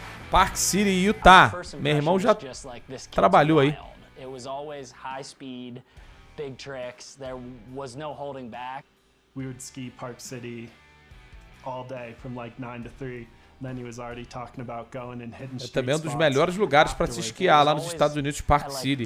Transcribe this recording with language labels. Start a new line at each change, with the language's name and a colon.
Portuguese: Park City, Utah. Meu irmão já trabalhou aí.
English: It was always high speed, big tricks. There was no holding back. We would ski Park City all day from like 9 to 3. Then he was already talking about going and hitting street spots.
Portuguese: É também um dos melhores lugares para se esquiar lá nos Estados Unidos, Park City.